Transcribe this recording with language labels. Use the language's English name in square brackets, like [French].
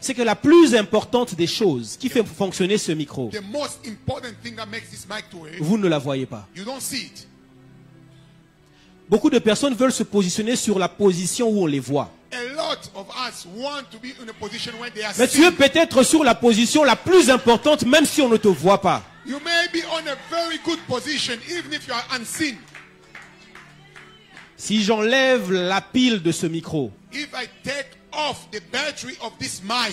[French] C'est que la plus importante des choses qui fait fonctionner ce micro, [English] The most important thing that makes this mic to work, [French] vous ne la voyez pas. [English] you don't see it. [French] Beaucoup de personnes veulent se positionner sur la position où on les voit. [English] A lot of us want to be in a position where they are [French] Mais tu es [English] seen. [French] peut-être sur la position la plus importante même si on ne te voit pas. [English] You may be on a very good position even if you are unseen. [French] Si j'enlève la pile de ce micro, [English] If I take off the battery of this mic,